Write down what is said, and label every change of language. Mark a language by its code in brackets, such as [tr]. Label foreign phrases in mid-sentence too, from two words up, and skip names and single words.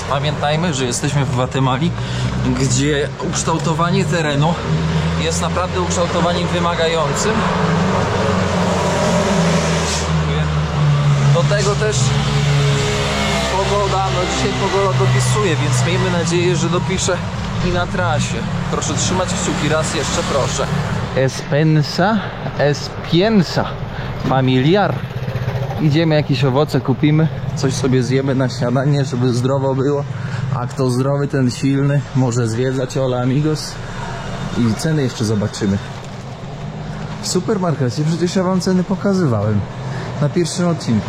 [pl] Pamiętajmy, że jesteśmy w Gwatemali, gdzie ukształtowanie terenu jest naprawdę ukształtowaniem wymagającym. Do tego też pogoda, no dzisiaj pogoda dopisuje, więc miejmy nadzieję, że dopisze i na trasie. Proszę trzymać kciuki, raz jeszcze proszę. [es] Es piensa, familiar. [pl] Idziemy jakieś owoce kupimy, coś sobie zjemy na śniadanie, żeby zdrowo było. A kto zdrowy, ten silny. Może zwiedzać [es] Hola Amigos. [pl] I ceny jeszcze zobaczymy. W supermarkecie przecież ja wam ceny pokazywałem na pierwszym odcinku.